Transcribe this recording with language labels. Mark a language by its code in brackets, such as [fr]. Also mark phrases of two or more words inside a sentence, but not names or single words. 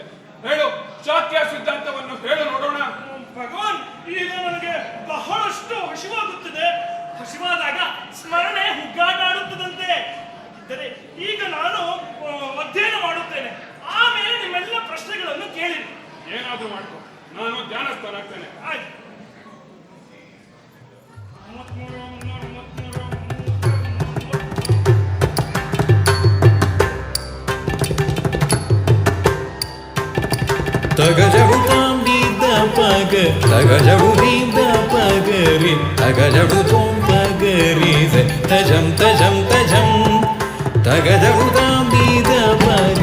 [kn] ಹೇಳು, ಶಾಕ್ಯ ಸಿದ್ಧಾಂತವನ್ನು ಹೇಳು ನೋಡೋಣ. ಭಗವಾನ್, ಈಗ ನನಗೆ ಬಹಳಷ್ಟು ಹಸಿವಾಗುತ್ತಿದೆ. ಹಸಿವಾದಾಗ ಸ್ಮರಣೆ ಹುಗ್ಗಾಟಾಡುತ್ತದಂತೆ. ಈಗ ನಾನು ಅಧ್ಯಯನ ಮಾಡುತ್ತೇನೆ, ಆಮೇಲೆ ನಿಮ್ಮೆಲ್ಲ ಪ್ರಶ್ನೆಗಳನ್ನು ಕೇಳಿ. ಏನಾದ್ರೂ ಮಾಡ್ಕೊ, ನಾನು ಧ್ಯಾನಸ್ಥನಾಗ್ತೇನೆ. ಆಯ್ತು. ತಗಜಬುತಾಂ ದೀದ ಪಗ ತಗಜಬುದೀದ ಪಗರಿ ತಗಜಬುತೋಂ ಪಗರಿ ತಜಂ ತಜಂ ತಜಂ ತಗಜಬುತಾಂ ದೀದ ಪಗ